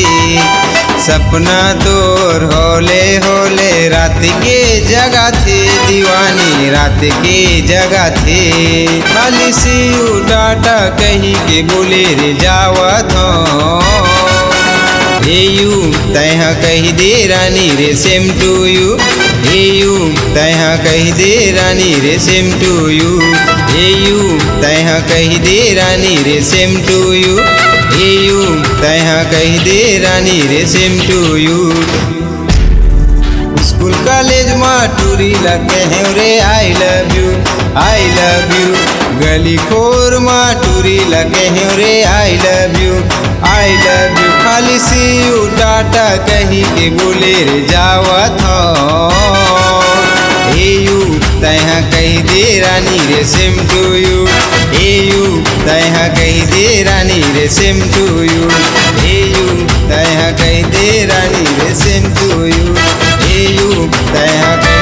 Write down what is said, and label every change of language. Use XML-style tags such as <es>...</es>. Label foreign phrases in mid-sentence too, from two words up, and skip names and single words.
<hne>सपना तोर होले होले रात के जगह थे दीवानी रात के जगह थे। खाली</hne> <en>see you tata</en> <hne>कही के बोले रे जावत हो ए यू तैहा कही दे रानी रे</hne> <en>same to you.</en> <hne>ए यू तैहा कही दे रानी रे</hne> <en>same to you.</en> <hne>ए यू तैहा कही दे रानी रे</hne> <en>same to you.</en> <hne>ए यू तैहा कही दे रानी रे</hne> <en>same to you. school college</en> <hne>में टूरी लगे हैं रे</hne> <en>I love you.</en> <hne>गली खोर में टूरी लगे हैं रे</hne> <en>I love you.</en> <hne>खाली</hne> <en>see you tata</en> <hne>कही के बोले रे जावत हो ए यू तैहा कही दे रानी रे</hne> <en>same to you.</en> <hne>ए यू तैहा कही दे रानी रे</hne> <en>same to you.</en> <hne>ए यू तैहा कही दे रानी रे</hne> <en>same to you.</en> <hne>ए यू तैहा</hne>